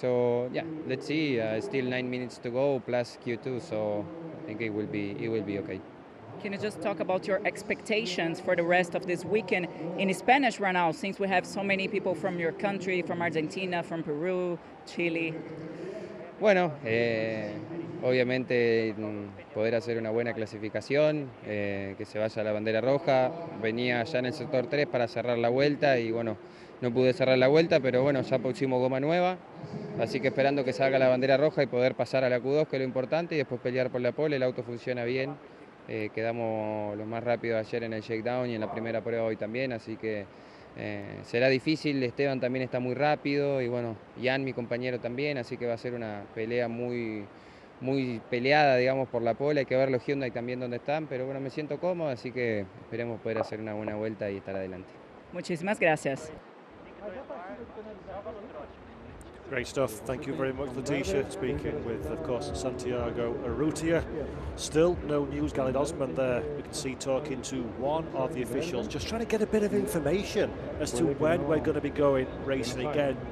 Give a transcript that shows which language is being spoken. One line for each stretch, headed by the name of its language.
English: So yeah, let's see. Still 9 minutes to go plus Q2. So I think it will be okay. Can you just talk about your expectations for the rest of this weekend in Spanish right now, since we have so many people from your country, from Argentina, from Peru, Chile?
Spanish: Bueno, obviamente poder hacer una buena clasificación, que se vaya a la bandera roja. Venía ya en el sector 3 para cerrar la vuelta y bueno, no pude cerrar la vuelta, pero bueno, ya pusimos goma nueva. Así que esperando que salga la bandera roja y poder pasar a la Q2, que es lo importante, y después pelear por la pole. El auto funciona bien. Quedamos lo más rápido ayer en el shakedown y en la primera prueba hoy también, así que será difícil. Esteban también está muy rápido y bueno, Jan, mi compañero, también, así que va a ser una pelea muy peleada, digamos, por la pole. Hay que ver los Hyundai también donde están, pero bueno, me siento cómodo, así que esperemos poder hacer una buena vuelta y estar adelante. Muchísimas gracias.
English: Great stuff. Thank you very much, Letitia. Speaking with, of course, Santiago Urrutia. Still no news. Galid Osman there, you can see talking to one of the officials, just trying to get a bit of information as to when we're going to be going racing again.